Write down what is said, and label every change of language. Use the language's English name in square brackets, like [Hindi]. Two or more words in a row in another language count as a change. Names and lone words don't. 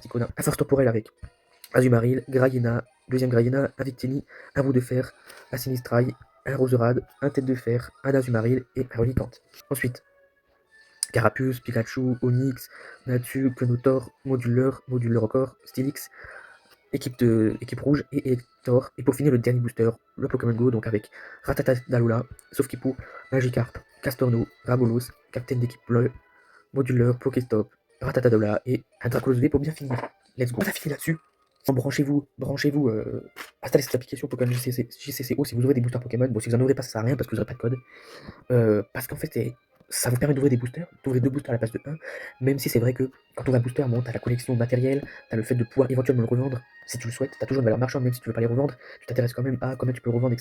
[French] Un force temporelle avec Azumarill, Grayena, deuxième Grayena, un Victini, un Roue de Fer, un Sinistrail, un Roserade, un Tête de Fer, un Azumarill et un Reliquante. Ensuite, Carapuce, Pikachu, Onix, Natu, Clonotor, Moduleur encore, Stylix, équipe rouge et Elector. Et pour finir, le dernier booster, le Pokémon Go, donc avec Ratatadalola, Saufkipu, Magikarp, Castorno, Rabolos, Captain d'équipe bleue, Moduleur, Pokéstop, Ratatadalola et un Dracolos V pour bien finir. [English] Let's go. [French] On a fini là-dessus. Branchez-vous, installez cette application Pokémon JCCO si vous ouvrez des boosters Pokémon. Bon, si vous en ouvrez pas, ça sert à rien parce que vous n'aurez pas de code. Parce qu'en fait, ça vous permet d'ouvrir des boosters, d'ouvrir 2 boosters à la place de 1, même si c'est vrai que quand tu ouvres un booster, bon, tu as la collection matérielle, tu as le fait de pouvoir éventuellement le revendre, si tu le souhaites, tu as toujours une valeur marchande, même si tu veux pas les revendre, tu t'intéresses quand même à comment tu peux le revendre, etc.